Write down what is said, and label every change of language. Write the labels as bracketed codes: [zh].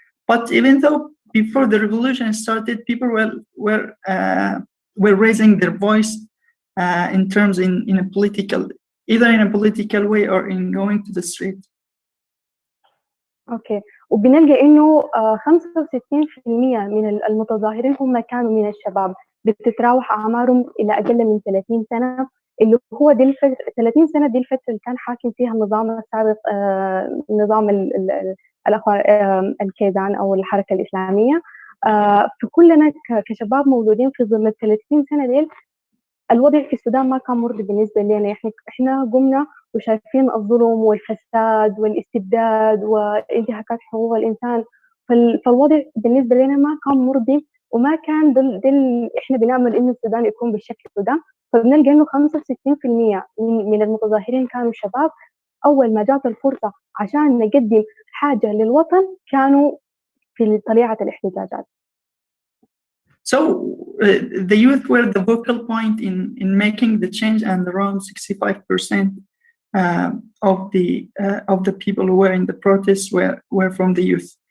[en] But even though before the revolution started, people were raising their voice in terms in a political, either in a political way or in going to the street. [ar] أوكي. وبنلقى إنه 65% من المتظاهرين هم كانوا من الشباب، بتتراوح أعمارهم إلى أقل من 30 سنة، اللي هو دي الفترة 30 سنة دي الفترة اللي كان حاكم فيها النظام السابق، نظام الأخوان الكيزان أو الحركة الإسلامية. فكلنا كشباب مولودين في ظل ال 30 سنة ديل، الوضع في السودان ما كان مرضي بالنسبة لنا. إحنا قمنا وشايفين الظلم والفساد والاستبداد وانتهاكات حقوق الإنسان. فالوضع بالنسبة لنا ما كان مرضي، وما كان إحنا بنعمل إنه السودان يكون بالشكل ده. فبنلقى إنه 65% من المتظاهرين كانوا شباب. أول ما جات الفرصة عشان نقدم حاجة للوطن كانوا في طليعة الاحتجاجات. [en] So the youth were the vocal point in making the change, and around 65% of the people who were in the protests were from the youth.